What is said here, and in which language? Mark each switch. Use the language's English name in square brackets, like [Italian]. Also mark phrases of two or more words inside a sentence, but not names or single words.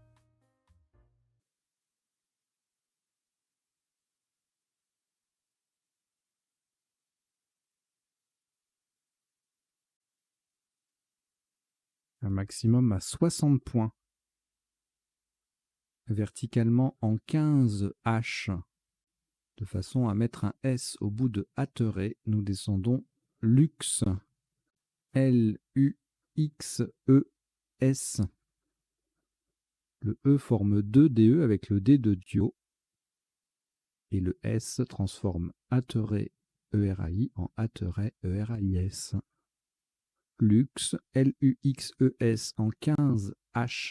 [French] Un maximum à 60 points. Verticalement en 15 H. De façon à mettre un S au bout de Hatteray, nous descendons Lux. L-U-X-E-S. Le E forme 2 DE avec le D de Dio. Et le S transforme Hatteray E-R-A-I en Hatteray E-R-A-I-S. Lux, L-U-X-E-S en 15 H.